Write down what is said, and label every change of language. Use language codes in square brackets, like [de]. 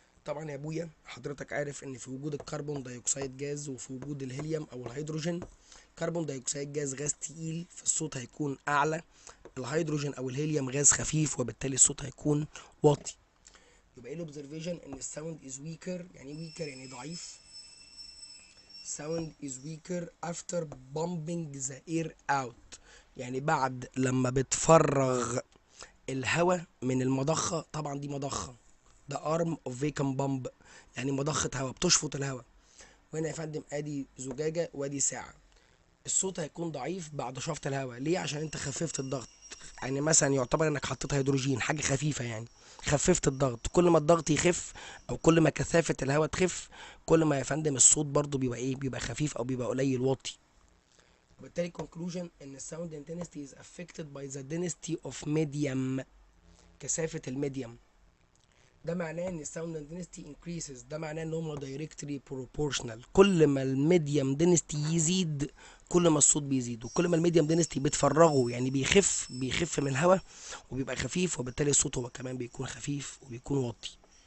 [ar] طبعا يا ابويا حضرتك عارف ان في وجود الكربون دايوكسيد جاز وفي وجود الهيليوم او الهيدروجين، كربون دايوكسيد جاز غاز تقيل فالصوت هيكون اعلى، الهيدروجين او الهيليوم غاز خفيف وبالتالي الصوت هيكون واطي. يبقى ايه [en] الاوبزرفيشن؟ ان الساوند از ويكر. [ar] يعني ويكر يعني ضعيف. [en] sound is weaker after bumping the air out، [ar] يعني بعد لما بتفرغ الهواء من المضخة. طبعا دي مضخة، ده [en] arm of vacuum pump، [ar] يعني مضخة هواء بتشفط الهواء. وهنا يا فندم ادي زجاجة وادي ساعة. الصوت هيكون ضعيف بعد شفط الهواء. ليه؟ عشان انت خففت الضغط. يعني مثلا يعتبر انك حطيت هيدروجين، حاجه خفيفه يعني، خففت الضغط. كل ما الضغط يخف او كل ما كثافه الهواء تخف، كل ما يا فندم الصوت برضو بيبقى ايه، بيبقى خفيف او بيبقى قليل واطي. [en] وبالتالي conclusion ان الساوند intensity is affected by the density of medium، [ar] كثافه الميديم. ده معناه ان الساوند density increases، ده معناه ان هم [en] directly proportional. [ar] كل ما الميديم density يزيد كل ما الصوت بيزيد، وكل ما الميديم density بتفرغه يعني بيخف من الهواء وبيبقى خفيف، وبالتالي الصوت هو كمان بيكون خفيف وبيكون واطي.